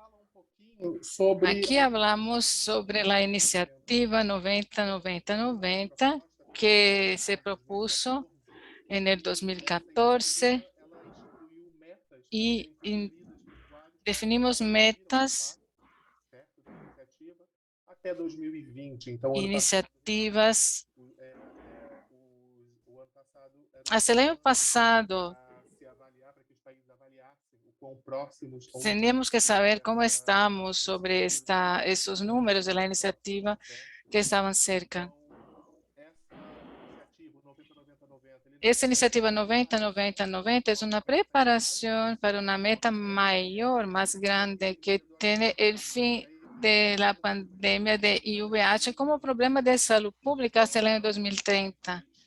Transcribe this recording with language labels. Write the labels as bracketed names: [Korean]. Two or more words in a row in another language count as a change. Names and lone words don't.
[Spanish] sobre Aquí hablamos sobre la iniciativa 90-90-90 que se propuso en el 2014 y definimos metas, [Portuguese] até 2020. Então, iniciativas. o ano passado [Spanish] Hasta el año pasado [Portuguese] se avaliar, para que os países avaliassem o quão próximos ou [Spanish] teníamos que saber cómo estamos sobre esos números de la iniciativa que estaban cerca. Esta iniciativa 90-90-90 es una preparación para una meta mayor, más grande, que tiene el fin de la pandemia de IVH como problema de salud pública hasta el año 2030.